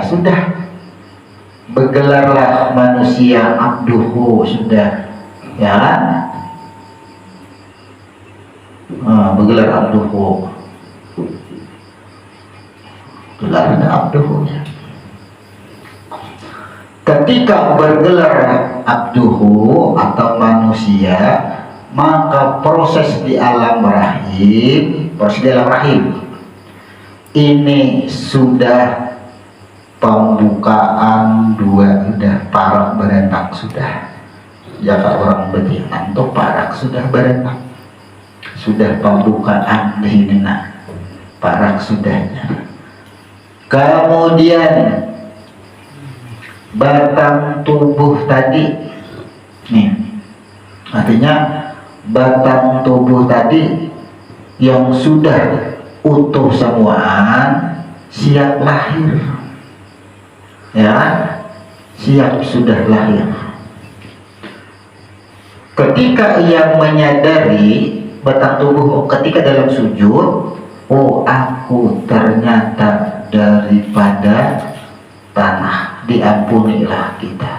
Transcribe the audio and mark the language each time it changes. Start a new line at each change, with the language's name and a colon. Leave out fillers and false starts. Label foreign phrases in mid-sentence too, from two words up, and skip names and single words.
Indonesian: Sudah bergelarlah manusia abduhu, sudah, ya, bergelar abduhu, gelar abduhu, ya. Ketika bergelar abduhu atau manusia, maka proses di alam rahim,
Banjar: ini sudah pembukaan dua, sudah parak berenak, sudah jaka orang betinan tuh parak sudah berenak, sudah pembukaan di sini, nah parak sudahnya.
Indonesian: Kemudian batang tubuh tadi nih, artinya batang tubuh tadi yang sudah utuh semuaan, siap lahir, ya, siap sudah lahir. Ketika ia menyadari batang tubuh, ketika dalam sujud, oh aku ternyata daripada tanah, diampunilah kita.